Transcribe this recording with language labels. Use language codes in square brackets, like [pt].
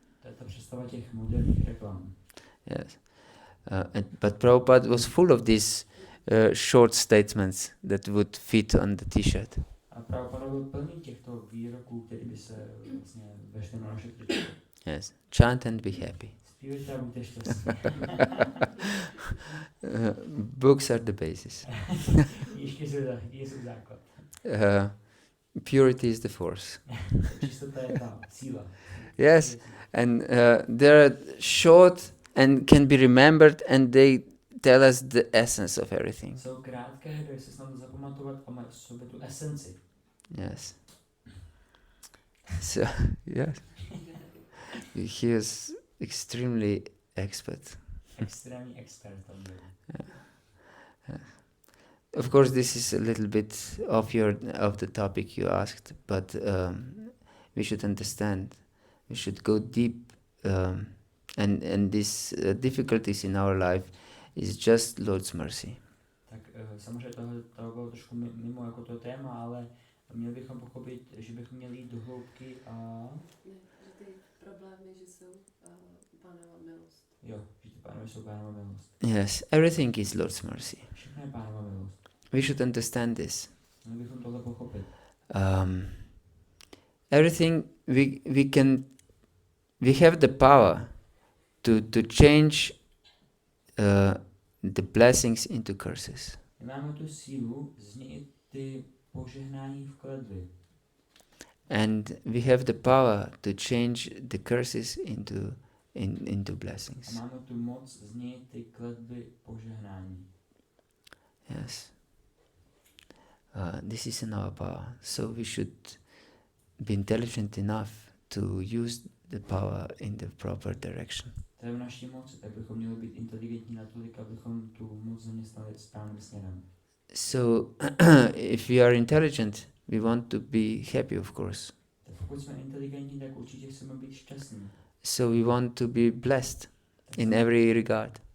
[cs] To je ta představa těch moderních reklam. [en] Yes. But Prabhupada was full of these short statements that would fit on the t-shirt. [cs] A Prabhupada byl plný těchto výroků, které by se vlastně vešly na naše tričko. [en] Yes. Chant and be happy. [cs] Zpívejte a buďte šťastní. [en] Books are the basis. [cs] Knížky jsou základ. [en] Purity is the force. [cs] Čistota je ta síla. [en] Yes. And they're short and can be remembered, and they tell us the essence of everything. [cs] Jsou krátké, dají se snadno zapamatovat a mají v sobě tu esenci. [en] Yes. So, yes. He was extremely expert. [cs] Extrémní expert tam byl. [en] Of course, this is a little bit of the topic you asked, but we should understand. We should go deep, and these difficulties in our life is just Lord's mercy. [cs] Tak samozřejmě toho bylo trošku mimo jako to téma, ale měli bychom pochopit, že bychom měli jít do hloubky a... Ne, že ty problémy, že jsou Pánova milost. Jo, že ty pánové jsou Pánova milost. [en] Yes, everything is Lord's mercy. [cs] Všechno je Pánova milost. [en] We should understand this. [cs] Měli bychom tohle pochopit. [en] Everything we have the power to change the blessings into curses. [cs] Máme tu sílu změnit ty požehnání v kletby. [en] And we have the power to change the curses into blessings. [cs] A máme tu moc změnit ty kletby požehnání. [en] Yes. This is in our power. So we should be intelligent enough to use the power in the proper direction. [cs] To je v naší moci, tak bychom měli být inteligentní natolik, abychom tu moc zaměstnali správným směrem. [en] So if we are intelligent, we want to be happy, of course. [cs] Tak pokud jsme inteligentní, tak určitě chceme být šťastní. [en] So we want to be blessed in every regard.